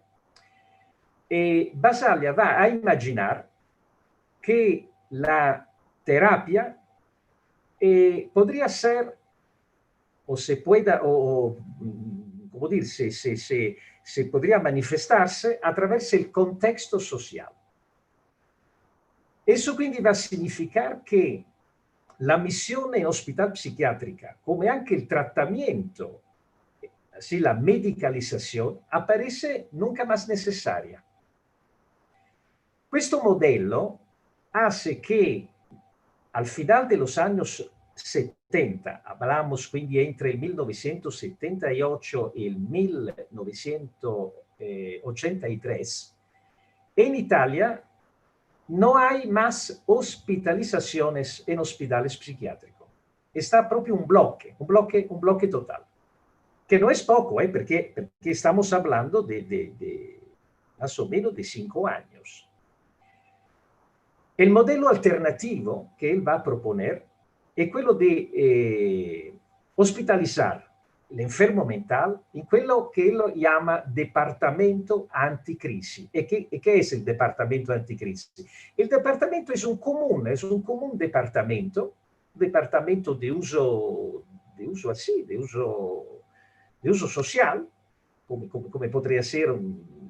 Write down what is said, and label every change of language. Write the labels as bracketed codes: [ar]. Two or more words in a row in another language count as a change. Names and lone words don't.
[es] Basaglia va a imaginar que la terapia podría ser, o se pueda, o como dirse, se podría manifestarse a través del contexto social. Eso quindi va a significar que [it] la missione in ospedale psichiatrica, come anche il trattamento, sì, la medicalizzazione, [es] aparece nunca más necesaria. [it] Questo modello [es] hace que al final de los años 70, hablamos quindi entre [it] il 1978 e il 1983, [es] en Italia no hay más hospitalizaciones en hospitales psiquiátricos. Está proprio un bloque total. Que no es poco, porque estamos hablando de más o menos de 5 años. El modelo alternativo que él va a proponer es quello de hospitalizar l'enfermo mental [it] in quello che [es] él llama departamento anticrisi. ¿Y qué es el departamento anticrisi? El departamento es un común departamento de uso social, come podría ser un